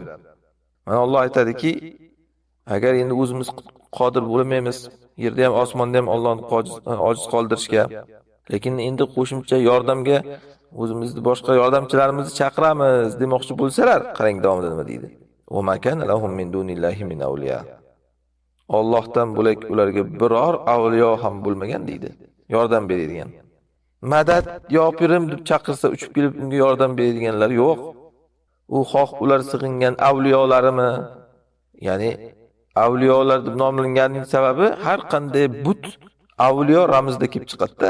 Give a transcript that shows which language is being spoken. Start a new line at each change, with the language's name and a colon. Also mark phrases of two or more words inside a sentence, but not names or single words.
Uzbek: Mana Alloh aytadiki, agar endi o'zimiz qodir bo'lmaymiz, yerda ham osmonda ham Allohni ojiz qoldirishga, lekin endi qo'shimcha yordamga o'zimizni boshqa yordamchilarimizni chaqiramiz demoqchi bo'lsalar, qarang davomida nima deydi?
Arabic: "وما كان لهم من دون الله من أولياء."
Uzbek: Allohdan bo'lak ularga biror avliyo ham bo'lmagan deydi. Yordam beradigan. madad yopirim deb chaqirsa uchib kelib unga yordam beradiganlar yo'q. U xoh ular sig'ingan avliyolarimi, ya'ni avliyolar deb nomlanganining sababi har qanday but avliyo ramzida kelib chiqadi-da.